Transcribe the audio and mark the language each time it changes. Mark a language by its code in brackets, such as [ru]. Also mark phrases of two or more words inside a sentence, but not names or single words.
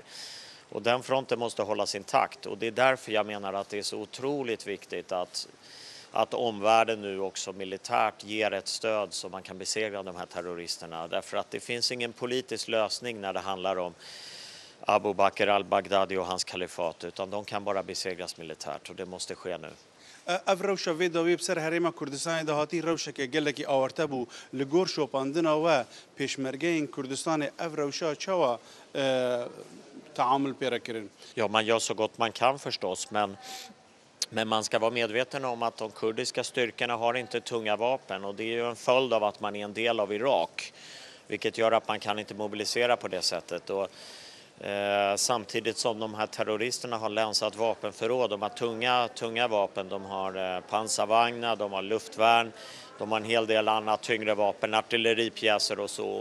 [sv] Och den fronten måste hållas intakt och det är därför jag menar att det är så otroligt viktigt att omvärlden nu också militärt ger ett stöd så man kan besegra de här terroristerna. Därför att det finns ingen politisk lösning när det handlar om Abu Bakr al-Baghdadi och hans kalifat utan de kan bara besegras militärt och det måste ske nu. [ku] اف روشا في دوی بسر هرما کردستان ده هاتی روشا که گلکی آورته بو لگور شوپاندنا و پیشمرگین کردستان اف روشا چوا تعامل پیدا کردن. [sv] Ja, man gör så gott man kan förstås, men man ska vara medveten om att de kurdiska styrkorna har inte tunga vapen och det är ju en följd av att man är en del av Irak, vilket gör att man kan inte mobilisera på det sättet. Och samtidigt som de här terroristerna har länsat vapenförråd, de har tunga vapen, de har pansarvagnar, de har luftvärn, de har en hel del annat tyngre vapen, artilleripjäser och så.